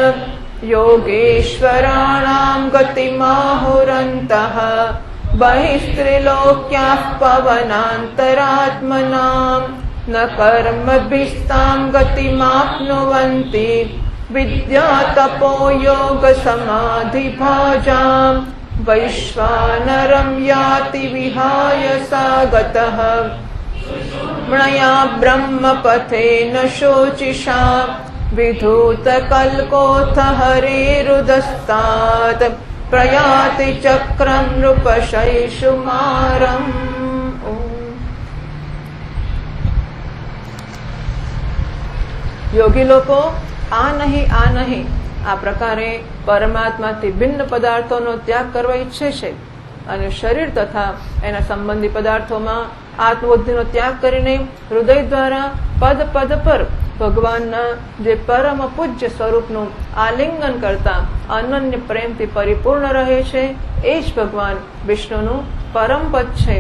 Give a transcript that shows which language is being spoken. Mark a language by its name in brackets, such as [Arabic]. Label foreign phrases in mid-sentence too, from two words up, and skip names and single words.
[Sanskrit] योगेश्वराणां गतिमाहुरन्तः बहिस्त्रिलोक्याः पवनान्तरात्मनां न कर्मभिस्तां गतिमाप्नुवन्ति विद्यातपो योगसमाधिभाजाम् वैश्वानरं याति विहाय सा गतः मणया ब्रह्मपथेन शोचिषा विधूतकल्कोऽथ हरेरुदस्तात् प्रयाति चक्रम नृपशैषुमारम. [Gujarati] યોગી લોકો આ નહીં આ પ્રકારે પરમાત્માથી ભિન્ન પદાર્થોનો ત્યાગ કરવા ઈચ્છે છે અને શરીર તથા એના સંબંધી પદાર્થોમાં આત્મબુદ્ધિનો ત્યાગ કરીને હૃદય દ્વારા પદ પદ પર ભગવાનના જે પરમ પૂજ્ય સ્વરૂપનું આલિંગન કરતા અનન્ય પ્રેમથી પરિપૂર્ણ રહે છે એ જ ભગવાન વિષ્ણુનું પરમ પદ છે.